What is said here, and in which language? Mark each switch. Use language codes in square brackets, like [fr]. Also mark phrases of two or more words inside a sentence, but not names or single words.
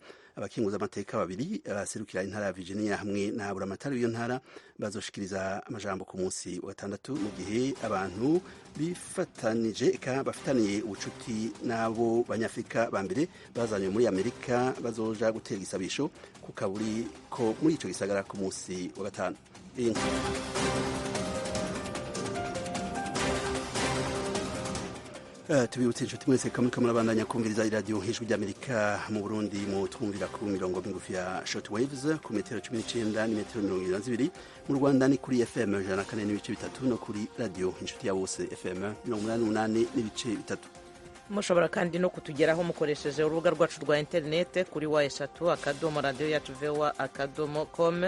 [rn] Abakinguza amateka babiri baserukira intara ya Virginia hamwe na buramatari w'iyo ntara bazoshikiriza amajambo ku munsi wa gatandatu, mu gihe abantu bafitaniye ubucuti n'abo banyafrika ba mbere bazanywe muri Amerika bazoja gutera igisabisho ku kaburi ko muri ico gisagara ku munsi wa gatanu. Tubibutse inshuti mwese kamwe kamurabandanya kumviriza iradiyo Ijwi Rya Amerika. Mu Burundi mu twumvira ku mirongo migufi ya [en] short waves [rn] ku metero 19 n'imetero 22. Mu Rwanda ni kuri FM 104.3 no kuri radio inshuti ya bose FM 88.3. [rw] Mushobora kandi no kutugeraho mukoresheje urubuga rwacu rwa interinete kuri wa3.radio.voa.com.